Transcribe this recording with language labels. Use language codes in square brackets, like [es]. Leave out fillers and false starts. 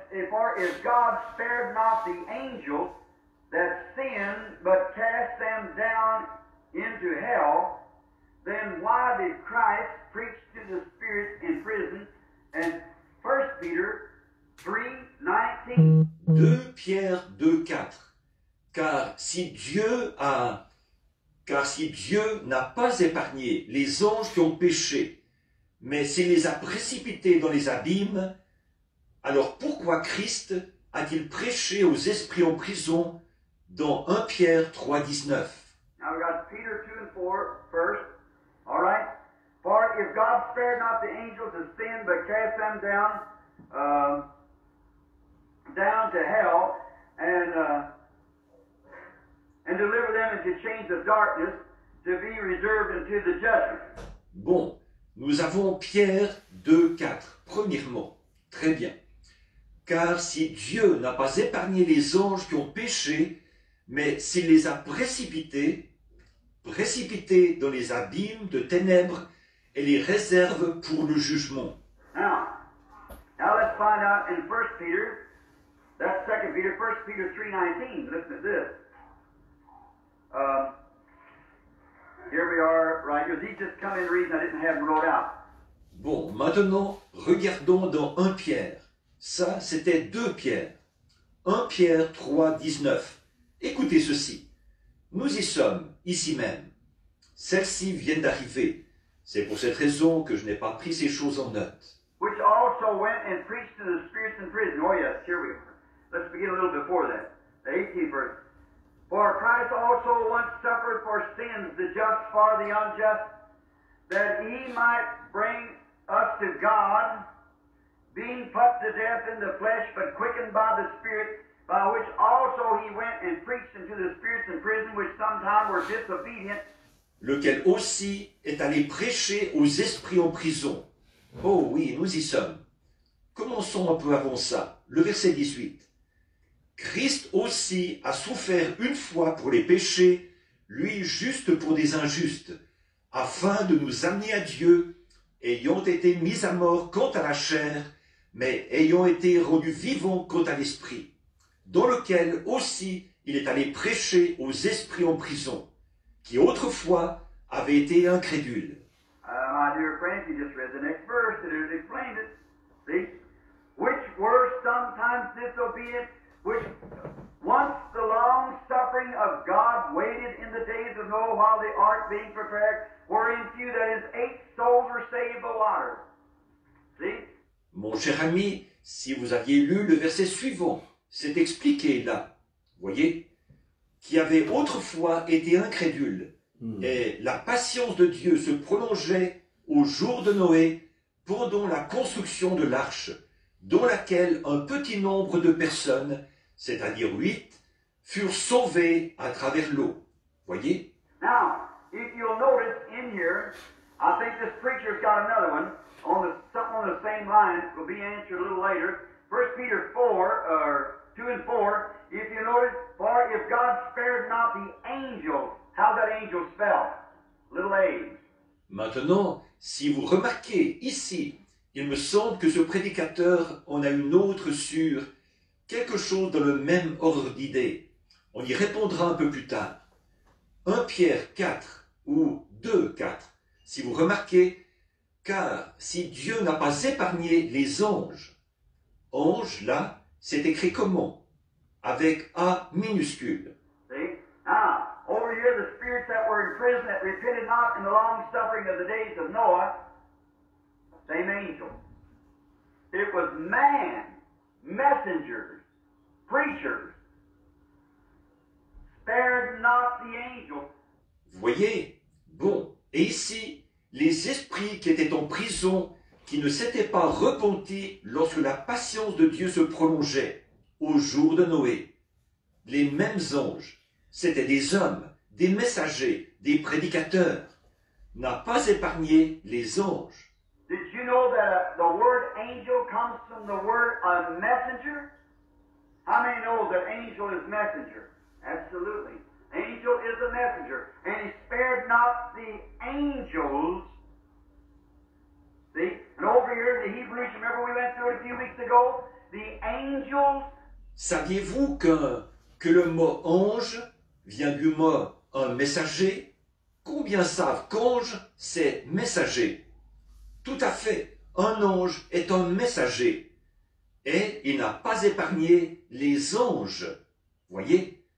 [en] For if God spared not the angels that sinned, but cast them down into hell, then why did Christ preach to the spirits in prison? And 1 Peter 3:19 [fr] 2 Pierre 2,4. Car si Dieu n'a pas épargné les anges qui ont péché, mais s'il les a précipités dans les abîmes, alors pourquoi Christ a-t-il prêché aux esprits en prison dans 1 Pierre 3,19? [en] Now we got Peter 2 and 4 first. All right. For if God spared not the angels of sin, but cast them down to hell, and deliver them into chains of darkness, to be reserved unto the judgment. [fr] Bon, nous avons Pierre 2,4. Premièrement, très bien. Car si Dieu n'a pas épargné les anges qui ont péché, mais s'il les a précipités dans les abîmes de ténèbres et les réserve pour le jugement. [en] Now let's find out in 1 Peter, that's 2 Peter, 1 Peter 3:19. Listen to this. Here we are, right here. These just come in the reason I didn't have them wrote out. [fr] Bon, maintenant, regardons dans 1 Pierre. Ça, c'était 2 Pierre. 1 Pierre 3,19. Écoutez ceci. Nous y sommes, ici même. Celles-ci viennent d'arriver. C'est pour cette raison que je n'ai pas pris ces choses en note. [en] Which also went and preached to the spirits in prison. Oh yes, here we are. Let's begin a little before that. The 18th verse. For Christ also once suffered for sins, the just for the unjust, that he might bring us to God, being put to death in the flesh, but quickened by the Spirit, by which also he went and preached unto the spirits in prison, which sometime were disobedient, [fr] lequel aussi est allé prêcher aux esprits en prison. Oh oui, nous y sommes. Commençons un peu avant ça. Le verset 18. Christ aussi a souffert une fois pour les péchés, lui juste pour des injustes, afin de nous amener à Dieu, ayant été mis à mort quant à la chair, mais ayant été rendu vivant quant à l'esprit, dans lequel aussi il est allé prêcher aux esprits en prison, qui autrefois avaient été incrédules. [en] My dear friends, you just read the next verse, it explained it. See? Which were sometimes disobedient, which once the long suffering of God waited in the days of Noah while the ark being prepared, wherein few, that is, 8 souls were saved by water. See? [fr] Mon cher ami, si vous aviez lu le verset suivant, c'est expliqué là, voyez, qui avait autrefois été incrédule, et la patience de Dieu se prolongeait au jour de Noé pendant la construction de l'arche, dans laquelle un petit nombre de personnes, c'est-à-dire 8, furent sauvées à travers l'eau. Voyez? [en] Now, if you'll notice in here, I think this preacher's got another one something on the same line. It will be answered a little later. 1 Peter 2 and 4. If you notice, for if God spared not the angels, how's that angel spelled? Little a. [fr] Maintenant, si vous remarquez ici, il me semble que ce prédicateur en a une autre sur quelque chose dans le même ordre d'idée. On y répondra un peu plus tard. 1 Pierre 4 ou 2, 4. Si vous remarquez, car si Dieu n'a pas épargné les anges, ange là, c'est écrit comment? Avec A minuscule. [en] See? Now, over here, the spirits that were in prison that repented not in the long suffering of the days of Noah, same angel. It was man, messengers, preachers, spared not the angels. [fr] Vous voyez? Bon, et ici, les esprits qui étaient en prison, qui ne s'étaient pas repentis lorsque la patience de Dieu se prolongeait au jour de Noé. Les mêmes anges, c'étaient des hommes, des messagers, des prédicateurs, n'a pas épargné les anges. [en] Did you know that the word angel comes from the word a messenger? How many know that angel is messenger? Absolutely. Angel is a messenger. And he spared not the angels. See? And over here in the Hebrews, remember we went through it a few weeks ago? The angels. [fr] Saviez-vous que le mot ange vient du mot un messager? Combien savent qu'ange, c'est messager? Tout à fait, un ange est un messager. et il n'a pas épargné les anges. Voyez?